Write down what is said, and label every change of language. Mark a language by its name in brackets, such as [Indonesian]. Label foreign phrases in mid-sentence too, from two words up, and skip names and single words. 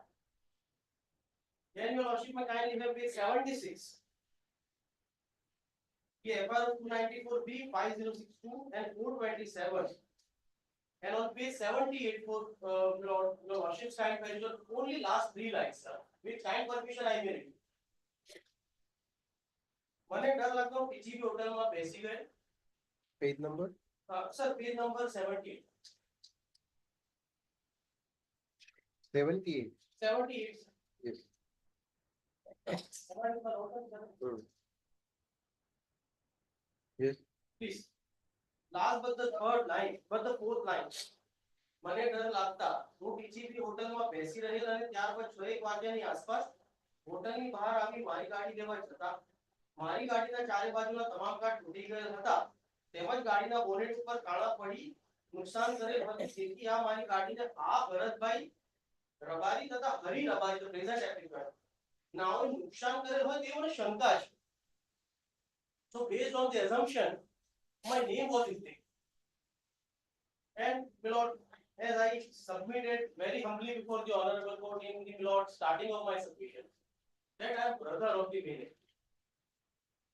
[English] Then your lordship may kindly have page 76. The FIR of 294B, 5062 and 427. And on page 78 for your lordship's time period, only last 3 lines, sir. With time permission I may read. [Gujarati] મને ડર લાગતો પીજીબી હોટલમાં બેસી ગયો. [English] Page number? Sir, page number 78. 78. 78. Yes. Yes. Please. Last but the third line, but the fourth line. [Gujarati] મને ડર લાગતા હું પીજીબી હોટલમાં બેસી રહેલા અને ત્યારબાદ 6:01 વાગ્યાની આસપાસ હોટલની બહાર આવી મારી ગાડી લેવા જતા મારી ગાડીના ચારે બાજુના તમામ કાચ તૂટી ગયેલ હતા તેમજ ગાડીના બોનેટ ઉપર કાળા પડી નુકસાન કરેલ હતી તેથી આ મારી ગાડીને આ ભરતભાઈ રબારી તથા હરી રબારી [English] the present applicant [Gujarati] નાઓએ નુકસાન કરેલ હોય તે મને શંકા છે. [English] So based on the assumption my name was in there. And my lord, as I submitted very humbly before the honorable court in the lord starting of my submission, that I am brother of the main.